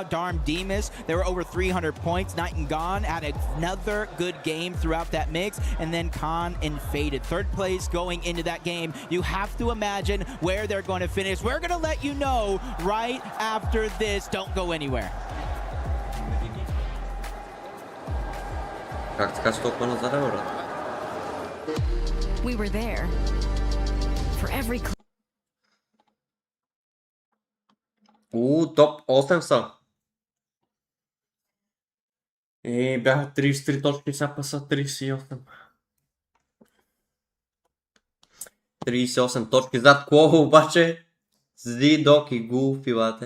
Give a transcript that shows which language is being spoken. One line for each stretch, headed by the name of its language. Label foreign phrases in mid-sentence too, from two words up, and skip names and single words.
English: Darm, Demas, they were over 300 points. Night and Gone had another good game throughout that mix, and then Khan and Faded. Third place going into that game. You have to imagine where they're going to finish. We're going to let you know right after this. Don't go anywhere.
Bulgarian: Как така си толкова назад, брат?
English: We were there for every.
Bulgarian: Топ 8 са. И бяха 33 точки, сега па са 38. 38 точки зад Кло, обаче Зидок и Гулфи, бате.